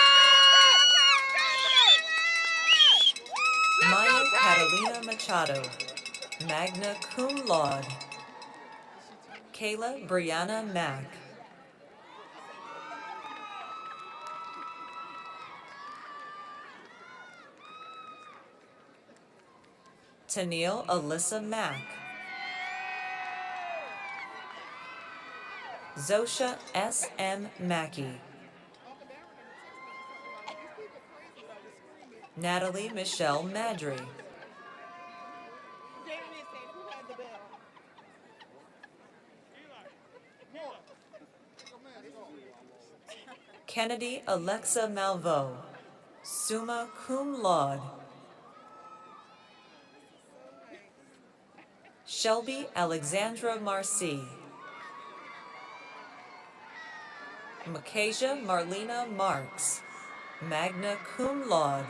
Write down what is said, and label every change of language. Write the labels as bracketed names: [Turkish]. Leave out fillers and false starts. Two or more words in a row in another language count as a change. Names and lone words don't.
[English] Maya Catalina Machado, [Latin] magna cum laude. [English] Kayla Brianna Mack. Tennille Alyssa Mack. Zosha S. M. Mackey. Natalie Michelle Madry. Kennedy Alexa Malveaux, [Latin] summa cum laude. [English] Shelby Alexandra Marcy. Makasia Marlena Marks, [Latin] magna cum laude.